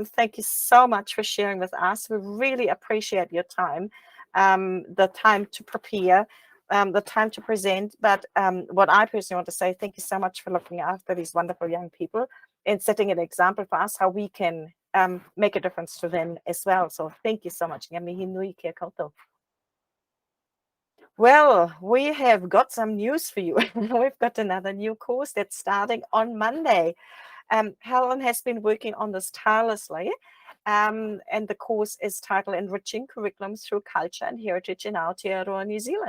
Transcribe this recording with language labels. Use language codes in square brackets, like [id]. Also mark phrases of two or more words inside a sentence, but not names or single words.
[en] Thank you so much for sharing with us. We really appreciate your time, the time to prepare, the time to present. But what I personally want to say, thank you so much for looking after these wonderful young people and setting an example for us how we can make a difference to them as well. So thank you so much. [mi] Ngā mihi nui kia koutou. [en] Well, we have got some news for you. We've got another new course that's starting on Monday. Helen has been working on this tirelessly, and the course is titled Enriching Curriculums Through Culture and Heritage in Aotearoa, New Zealand.